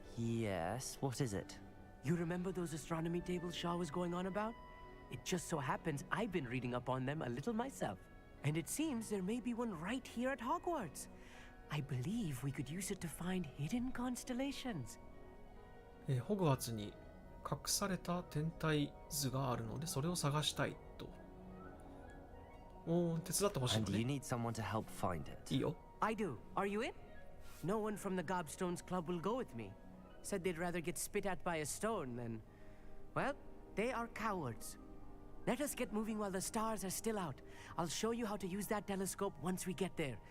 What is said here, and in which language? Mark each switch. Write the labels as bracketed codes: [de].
[en] Yes, what is it? You remember those astronomy tables Shaw was going on about? It just so happens I've been reading up on them a little myself. And it seems there may be one right here at Hogwarts. I believe we could use it to find hidden constellations. [ja] ホグワーツに隠された天体図があるのでそれを探したいと。おー、手伝ってほしいの [en] And you [ja] ね。 [en] need someone to help find it. [ja] いいよ。 [en] I do. Are you in? No one from the Gobstones Club will go with me. Said they'd rather get spit at by a stone than... Well, they are cowards. Let us get moving while the stars are still out. I'll show you how to use that telescope once we get there.